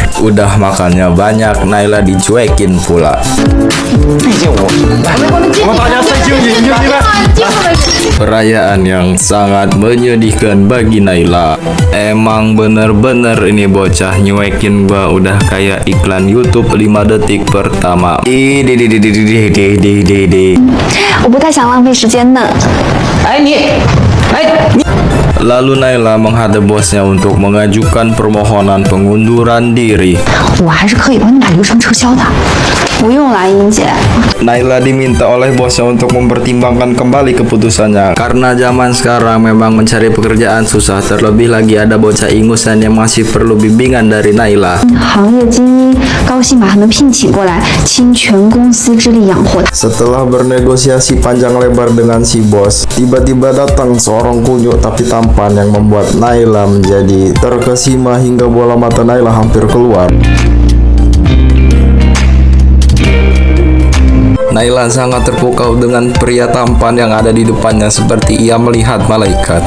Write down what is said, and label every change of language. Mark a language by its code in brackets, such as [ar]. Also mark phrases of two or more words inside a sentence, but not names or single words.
[id] Udah makannya banyak, Naila dicuekin pula. Perayaan yang sangat menyedihkan bagi Naila. Emang bener-bener ini bocah nyuekin gua udah kayak iklan YouTube 5 detik pertama. [zh] 我不太想浪费时间呢。 [id] Lalu Naila menghadap bosnya untuk mengajukan permohonan pengunduran diri. [zh] 我还是可以帮你把流程撤销的，不用啦，英姐。 [id] Naila diminta oleh bosnya untuk mempertimbangkan kembali keputusannya. Karena zaman sekarang memang mencari pekerjaan susah, terlebih lagi ada bocah ingusan yang masih perlu bimbingan dari Naila. [zh] 行业精英高薪把他们聘请过来，倾全公司之力养活。 [id] Setelah bernegosiasi panjang lebar dengan si bos, tiba-tiba datang seorang kunyuk tapi tampan yang membuat Naila menjadi terkesima hingga bola mata Naila hampir keluar. Naila sangat terpukau dengan pria tampan yang ada di depannya, seperti ia melihat malaikat.